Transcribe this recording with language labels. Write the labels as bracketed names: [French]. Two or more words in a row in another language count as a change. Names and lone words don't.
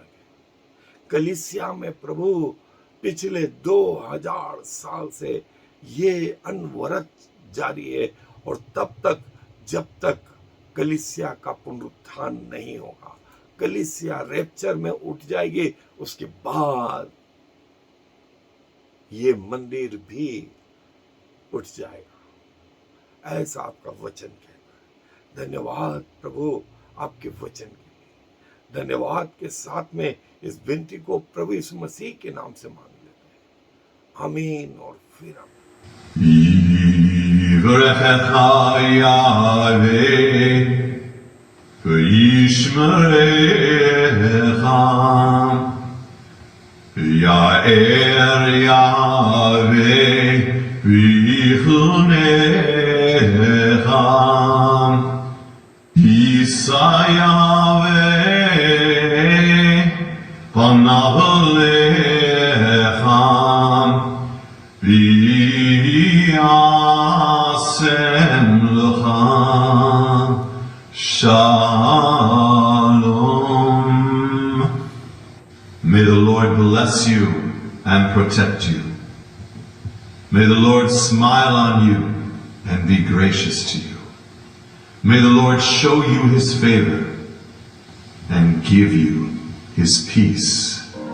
[Hindi] कलीसिया में प्रभु पिछले 2000 साल से ये अनवरत जारी है, और तब तक जब तक कलीसिया का पुनरुत्थान नहीं होगा, कलीसिया रैप्चर में उठ जाएगी, उसके बाद ये मंदिर भी उठ जाएगा, ऐसा आपका वचन कहता है। धन्यवाद प्रभु आपके वचन के लिए। धन्यवाद के साथ में इस विनती को प्रभु यीशु मसीह के नाम से मांग लेते हैं, आमीन और फिर आमीन। [Hebrew] יאר יהוה ויחנך ישא יהוה פניו אליך וישם לך שלום. [English] May the Lord bless you and protect you. May the Lord smile on you and be gracious to you. May the Lord show you his favor and give you his peace.